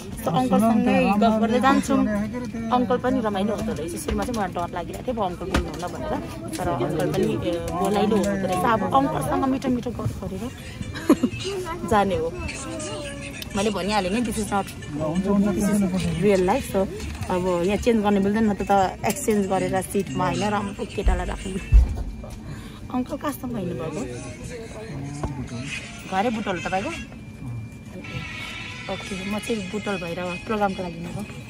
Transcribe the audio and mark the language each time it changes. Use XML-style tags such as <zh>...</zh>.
<ne>So अङ्कलसँगै गफ गर्दै जान्छौँ। अङ्कल पनि रमाइलो हुँदो रहेछ। सुरुमा चाहिँ मलाई डर लागिरहेको थियो अब अङ्कल बोल्नुहुन्न भनेर, तर अङ्कल पनि बोलाइलो हुँदो रहेछ। अब अङ्कलसँग मिठो मिठो गफ गरेर जाने हो। मैले भनिहालेँ नि</ne> <en>This is not real life.</en> <ne>So अब यहाँ चेन्ज गर्नु मिल्दैन, न त एक्सचेन्ज गरेर सिटमा होइन राम्रो केटालाई राख्नु। अङ्कल कहाँसम्म हिँड्नुभएको? घरै बुटोल तपाईँको? ओके, म चाहिँ बुटोल भएर प्रोग्रामको लागि हिँडेको।</ne>